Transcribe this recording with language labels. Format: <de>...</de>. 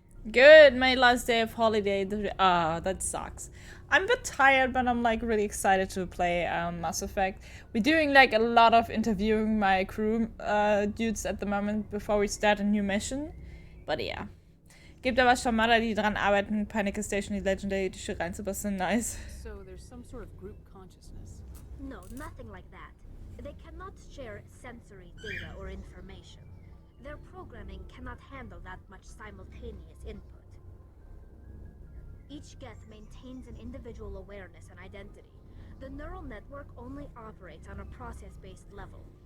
<en>Good, my last day of holiday. That sucks. I'm a bit tired, but I'm like really excited to play Mass Effect. We're doing like a lot of interviewing my crew dudes at the moment before we start a new mission. But yeah.</en> <de>Gibt aber schon Mother, die dran arbeiten, Pinnacle Station, die Legendary Edition reinzubasteln. Nice.</de> <en>So there's some sort of group consciousness? No, nothing like that. They cannot share sensory data or information. Their programming cannot handle that much simultaneous input. Each Geth maintains an individual awareness and identity. The neural network only operates on a process-based level.</en>